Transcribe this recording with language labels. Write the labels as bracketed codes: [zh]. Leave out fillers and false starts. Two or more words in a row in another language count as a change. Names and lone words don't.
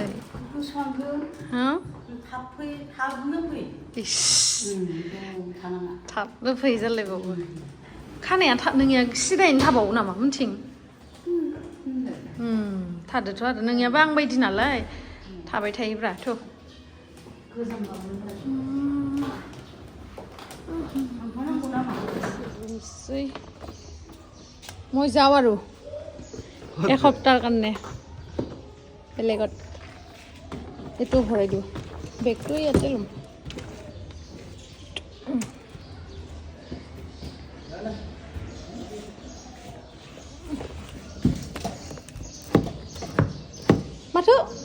[brx] थाबनो फै जालायबावो खानाया नोंनिया सिदायैनो थाबावो नामा मिथिं थादोथ' आरो नोंनियाबो आं बायदि नालाय थाबाय थायोब्रा थ' [as] মই যাওঁ আৰু এসপ্তাহৰ কাৰণে বেলেগত এইটো ভৰাই দিওঁ বেগটো ইয়াতে ল'ম মাথো